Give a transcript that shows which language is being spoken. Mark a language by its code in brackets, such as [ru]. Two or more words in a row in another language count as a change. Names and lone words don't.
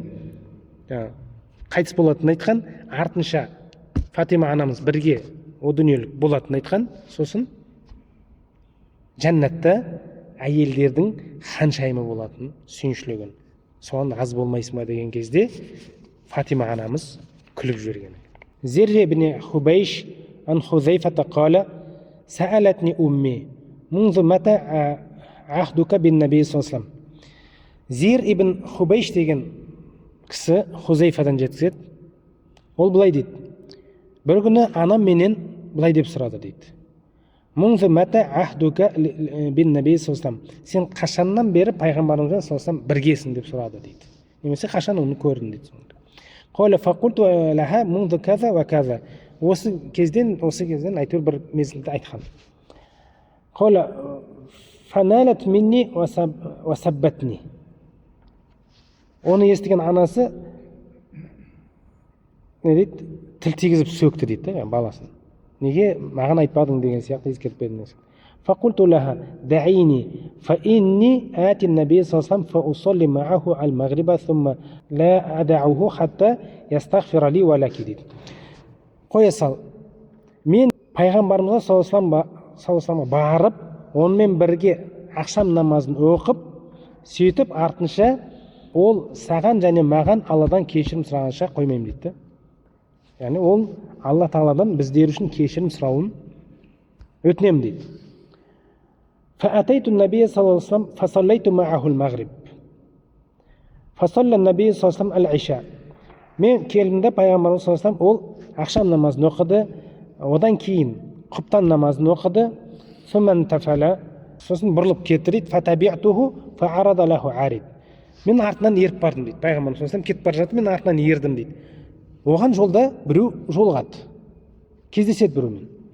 [kk] Қайтыс болатынын айтқан, артынша Фатима анамыз бірге о дүниелік болатынын айтқан, сосын жәннатта әйелдердің ханшайымы болатын, сүйіншілеген. Соған разы болмайсың ба деген кезде Фатима анамыз күліп жіберген. [ar] زر بن حبيش عن حذيفة قال سألتني أمي منذ متى عهدك بالنبي صلى الله عليه. [kk] Зир ибн Хубейш деген кісі Хузайфадан жеткізеді. Ол былай дейді: бір күні анам менен былай деп сұрады дейді: [ar] منذ متى عهدك بالنبي صلى الله عليه. [kk] Сен қашаннан бері пайғамбарымызбен [ar] صلى الله عليه [kk] біргесің деп сұрады дейді. Немесе қашан оны көрдің дейді. [ar] قال فقلت لها منذ كذا وكذا. [kk] Осы кезден әйтеуір бір мезгілді айтқан. [ar] قال فنالت مني وسبتني. [kk] Оны естіген анасы не дейді? Тіл тигізіп сөкті дейді, баласын. Неге маған айтпадың деген сияқты ескертіп берді. [ar] فقلت لها دعيني فإني آتي النبي صلى الله عليه فأصلي معه المغرب ثم لا أدعه حتى يستغفر لي ولك дейді. [kk] Қоя сал, мен пайғамбарымызға [ar] صلى الله عليه [kk] барып, онымен бірге ақшам намазын оқып, сөйтіп артынша ол саған және маған Алладан кешірім сұрағанша қоймаймын дейді. Яғни ол Алла Тағаладан біздер үшін кешірім сұрауын өтінемін дейді. [ar] فأتيت النبي صلى الله عليه وسلم فصليت معه المغرب فصلى النبي صلى الله عليه وسلم العشاء. [kk] Мен келдімде пайғамбарымыз [ar] صلى الله عليه [kk] ол ақшам намазын оқыды, одан кейін құптан намазын оқыды. Сосын бұрылып кетті дейді. [ar] فتبعته فعرض له عارض. [kk] Мен артынан еріп бардым дейді. Пайғамбарымыз [ar] صلى الله عليه [kk] кетіп бара жатты, мен артынан ердім дейді. Оған жолда біреу жолығады, кездеседі біреумен.